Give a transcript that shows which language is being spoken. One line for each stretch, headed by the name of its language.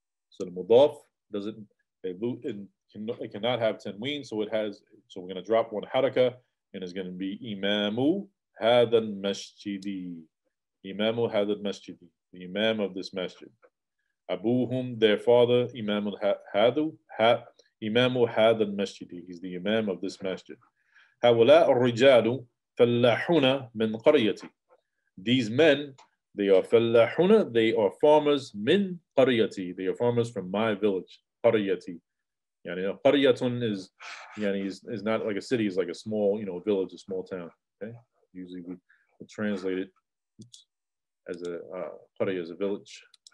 English: So the mudaf doesn't, it cannot have tanween, so it has, so we're going to drop one haraka, and it's going to be imamu hadha masjidi. Imamu hadha masjidi, the imam of this masjid. Abuhum, their father, imamu hadu, imamu hadha masjidi, he's the imam of this masjid.
Arabic: هؤلاء الرجال فلاحون من قريتي.
English: These men, they are فلاحون, they are farmers من قريتي, they are farmers from my village.
Arabic: قريتي.
English: Yani قرية is, yani is not like a city, it's like a small, village, a small town. Okay, usually we translate it as a قرية, as a village.